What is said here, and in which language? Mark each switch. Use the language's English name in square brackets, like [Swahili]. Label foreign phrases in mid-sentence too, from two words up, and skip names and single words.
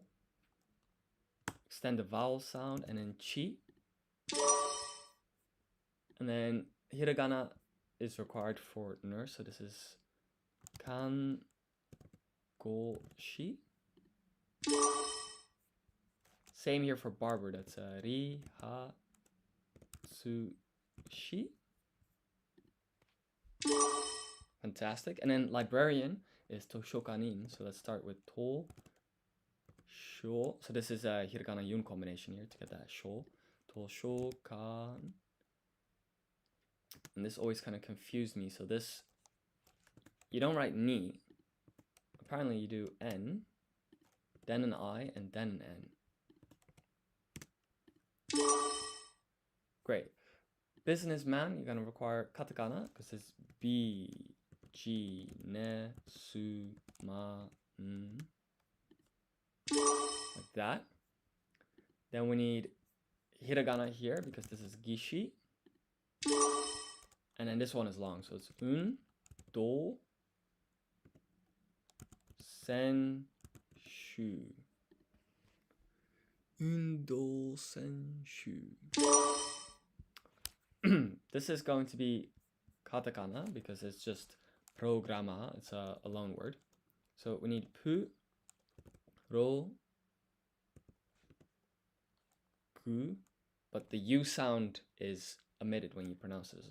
[English] Extend the vowel sound, and then chi. And then hiragana is required for nurse, so this is [Japanese] かん、ご、し. [English] Same here for barber, that's [Japanese] り、は、す、し. [English] Fantastic. And then librarian is toshokanin, so let's start with [Japanese] と、しょ. [English] So this is a hiragana yun combination here to get that sho. Toshokan. And this always kind of confused me. So this, you don't write ni. Apparently you do n, then an I, and then an n. Great. Businessman, you're going to require katakana because it's [Japanese] ビ、ジ、ネ、ス、マ, [English] n. Like that. Then we need hiragana here because this is gishi. And then this one is long, so it's [Japanese] うん、どう, せん、しゅ. うん、どう、せん、しゅ. [English] This is going to be katakana because it's just programa, it's a loan word. So we need [Japanese] プ、ロ、ク, [English] but the U sound is omitted when you pronounce this.